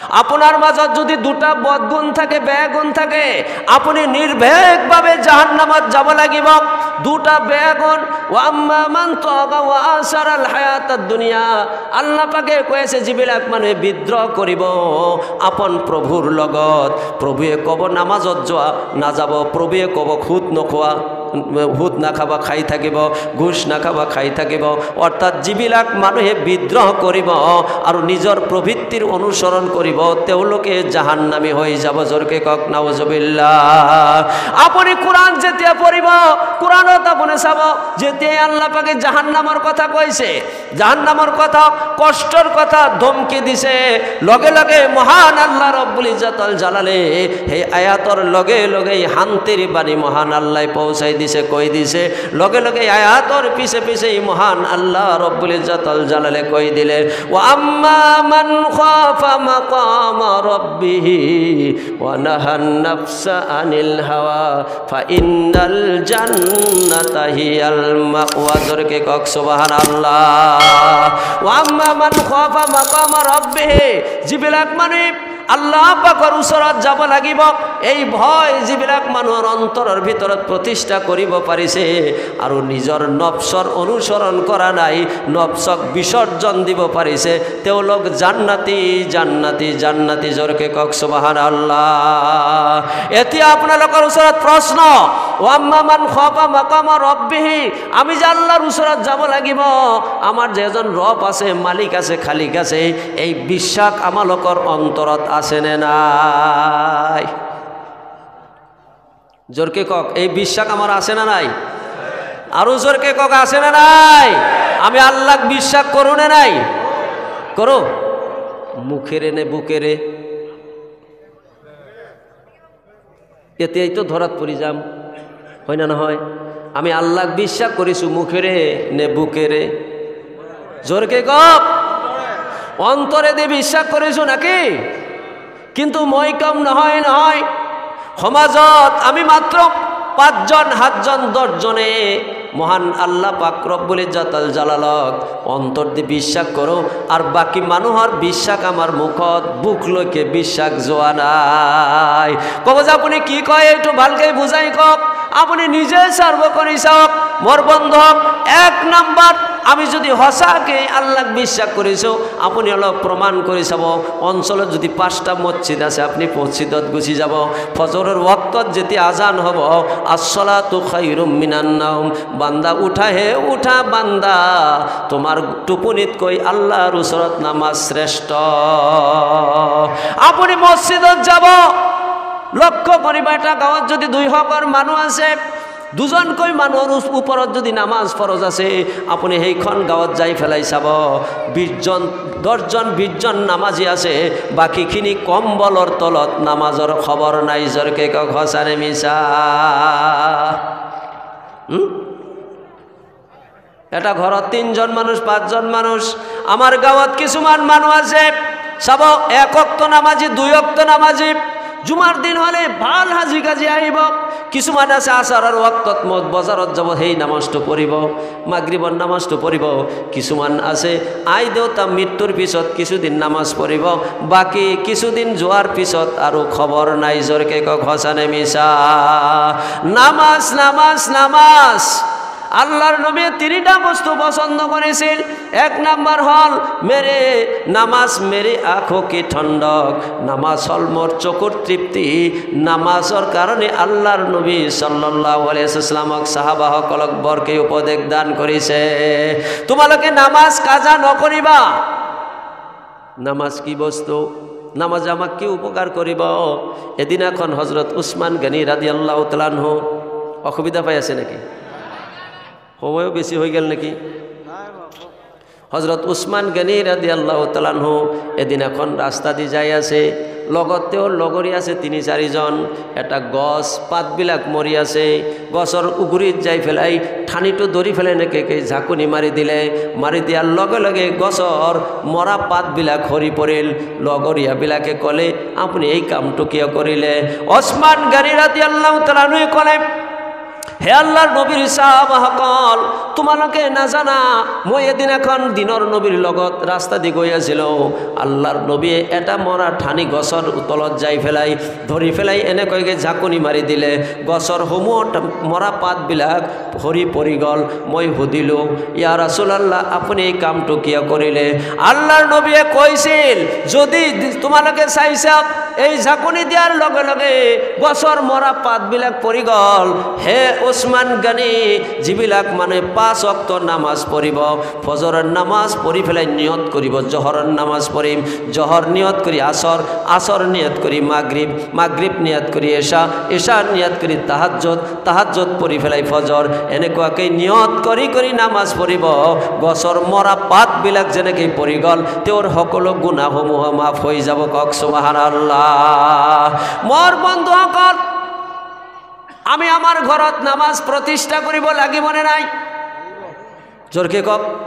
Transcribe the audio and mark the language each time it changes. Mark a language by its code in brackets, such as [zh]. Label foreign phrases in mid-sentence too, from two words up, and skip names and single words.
[as] আপনার মাঝত যদি দুটা বদগুণ থাকে, বেগুণ থাকে, আপনি নির্ভীকভাবে জাহান্নামত যাব লাগিব। দুটা বেগুণ, [ar] وأما من طغى وآثر الحياة الدنيا. [as] আল্লাহ পাকে কয়েছে যিবিলাক মানুহে বিদ্রোহ করিব আপন প্রভুর লগত, প্রভুয়ে কব নামাজত যোৱা নাযাব, প্রভুয়ে কব খুদ নখোৱা, হুদ নাখাবা খাই থাকিব, ঘুষ নাখাবা খাই থাকিব। অর্থাৎ যিবিলাক মানুহে বিদ্রোহ করিব আৰু নিজৰ প্ৰবৃত্তিৰ অনুসৰণ করিব তেওঁলোকে জাহান্নামী হৈ যাব। জোৰকে কক নাউজুবিল্লাহ। আপুনি কোরআন যেতিয়া পড়িব, কোরআনত আপুনি চাব যেতিয়াই আল্লাহ পাকে জাহান্নামৰ কথা কৈছে, জাহান্নামৰ কথা, কষ্টৰ কথা ধমকি দিছে, লগে লগে মহান আল্লাহ রব্বুল ইজ্জতুল জালালে সেই আয়াতৰ লগে লগে শান্তিৰ বাণী মহান আল্লাহ পৌঁছাই দিছে, কই দিছে। লগে লগে আয়াতৰ পিছে পিছে মহান আল্লাহ রব্বুল ইজ্জতুল জালালে কই দিলে, [ar] وأما من خاف مقام ربه ونهى النفس عن الهوى فإن الجنة هي المأوى. [as] জোরকে কক সুবহানাল্লাহ। [ar] وأما من خاف مقام ربه, [as] যিবিলাক মানে আল্লাহ পাকৰ ওচৰত যাব লাগিব, এই ভয় যিবিলাক মানুহৰ অন্তৰৰ ভিতৰত প্ৰতিষ্ঠা কৰিব পাৰিছে আৰু নিজৰ নফসৰ অনুসৰণ কৰা নাই, নফসক বিসৰ্জন দিব পাৰিছে, তেওঁলোক জান্নাতি জান্নাতি জান্নাতি। জোৰকে কক সুবহানাল্লাহ। এতিয়া আপোনালোকৰ ওচৰত প্ৰশ্ন, [ar] وأما من خاف مقام ربه, [as] আমি যে আল্লাহৰ ওচৰত যাব লাগিব, আমাৰ যে এজন ৰব আছে, মালিক আছে, খালিক আছে, এই বিশ্বাস আমালোকৰ অন্তৰত আছে নে নাই? জোরকে কক, এই বিশ্বাস আমার আছে না নাই? আরো জোরকে কক, আছে না নাই? আমি আল্লাহ বিশ্বাস করো না নাই? করো। মুখেরে নে বুকেরে? এতেই তো ধরাত পড়ি যাম, হয় না না হয়? আমি আল্লাহ বিশ্বাস করিছু মুখেরে নে বুকেরে? জোরকে কক, অন্তরে দিয়ে বিশ্বাস করিছু নাকি? কিন্তু মই কম নহয় নহয়, সমাজত আমি মাত্র 5 জন 7 জন 10 জনে মহান আল্লাহ পাক রব্বুল ইজ্জতুল জালালক অন্তর দিয়ে বিশ্বাস করো, আর বাকি মানুহৰ বিশ্বাস আমার মুখত বুক লৈকে বিশ্বাস যোৱা নাই। কব যে আপুনি কি কয় এইটো ভালকে বুঝাই কক, আপনি নিজে সার্ভ করে চাওক। মোর বন্ধক 1 নাম্বার, আমি যদি সঁচাকে আল্লাহ বিশ্বাস করিছো, আপনি অলপ প্রমাণ করে চাব। অঞ্চলত যদি 5টা মসজিদ আছে, আপনি মসজিদত গুচি যাব। ফজরের ওয়াক্তত যেতিয়া আজান হব, [ar] الصلاة خير من النوم, [as] বান্দা উঠা হে উঠা বান্দা, তোমার টুপনিত কই আল্লাহর ওচৰত নামাজ শ্রেষ্ঠ। আপনি মসজিদত যাব, লক্ষ্য করিবা এটা গাঁৱত যদি 200 মানুহ আছে, 2জনকৈ মানুহৰ ওপৰত যদি নামাজ ফরজ আছে, আপনি সেইখন গাঁৱত যাই ফেলাই চাব 20 জন 10 জন 20 জন নামাজি আছে, বাকীখিনি কম্বলৰ তলত নামাজৰ খবৰ নাই। জোৰকে কক সঁচানে মিছা? এটা ঘৰত 3 জন মানুষ 5 জন মানুষ, আমার গাঁৱত কিছুমান মানুষ আছে চাব 1 ওয়াক্ত নামাজি 2 ওয়াক্ত নামাজি, জুমার দিন হলে ভাল হাজি কাজি আহিব। কিছুমান আছে আসাৰৰ ওয়াক্তত মত বজাৰত যাব, সেই নামাজটো পঢ়িব, মাগরিবৰ নামাজটো পঢ়িব। কিছুমান আছে আই দেউতা মৃত্যুৰ পিছত কিছুদিন নামাজ পঢ়িব, বাকি কিছুদিন যোৱাৰ পিছত আৰু খবৰ নাই। জোৰকে কক সঁচানে মিছা? নামাজ নামাজ নামাজ। আল্লাহর নবী 3টা বস্তু পছন্দ করেছিল। 1 নাম্বার হল [ur] میرے نماز، میرے آنکھوں کی ٹھنڈک, [as] নামাজ হল মোর চকুর তৃপ্তি। নামাজৰ কারণে আল্লাহর নবী [ar] صلى الله عليه وسلم [as] সাহাবাসকলক বৰকে উপদেশ দান কৰিছে, তোমালোকে নামাজ কাজা নকৰিবা। নামাজ কি বস্তু? নামাজ আমাক কি উপকার করিব? এদিন এখন হযরত উসমান গনি [ar] رضي الله تعالى عنه, [as] অসুবিধা পাই আছে নাকি? সময়ও বেশি হয়ে গেল নাকি? হযরত উসমান গনি [ar] رضي الله تعالى عنه [as] এদিন এখন রাস্তা দিয়ে যাই আছে, লগতেও লগৰী আছে 3-4 জন। এটা গছ পাতবিলাক মৰি আছে, গছৰ উগুৰিত যাই ফেলাই ঠানিটো ধৰি ফেলাই এনেকৈ ঝাঁকুনি মাৰি দিলে। মাৰি দিয়াৰ লগে লগে গছৰ মৰা পাতবিলাক সৰি পৰিল। লগৰীয়াবিলাকে ক'লে, আপুনি এই কামটো কিয় কৰিলে? উসমান গনি [ar] رضي الله تعالى عنه [as] ক'লে, হে আল্লাহর নবীর সাহাবাসকল তোমালোকে নাজানা মই এদিন এখন দিনৰ নবীৰ লগত ৰাস্তা দি গৈ আছিল আল্লাহৰ নবীয়ে এটা মৰা ঠানি গছৰ তলত যাই ফেলাই ধৰি ফেলাই এনেকৈকে ঝাকনি মাৰি দিলে গছৰ সমূহত মৰা পাতবিলাক ভৰি পৰি গ'ল মই সুধিলোঁ [ar] يا رسول الله [as] আপুনি এই কামটো কিয় কৰিলে আল্লাহৰ নবীয়ে কৈছিল যদি তোমালোকে চাইছা এই ঝাকনি দিয়াৰ লগে লগে গছৰ মৰা পাতবিলাক পৰি গ'ল হে ওসমান গানি যিবিলাক মানে 5 ওয়াক্ত নামাজ পড়িব ফজরের নামাজ পড়ি ফেলাই নিয়ত করিব জহরের নামাজ পড়িম জহর নিয়ত করি আসর আসর নিয়ত করি মাগরিব মাগরিব নিয়ত করি এশা এশা নিয়ত করি তাহাজ্জুদ তাহাজ্জুদ পড়ি ফেলাই ফজর এনেকুৱাকে নিয়ত কৰি কৰি নামাজ পড়িব গছৰ মৰা পাতবিলাক যেনেকে পৰি গ'ল তেওঁৰ সকলো গুনাহসমূহ মাফ হৈ যাব কক সুবহানাল্লাহ মোৰ বন্ধুসকল আমি আমার ঘৰত নামাজ প্ৰতিষ্ঠা কৰিব লাগিব নে নাই জোৰকে কক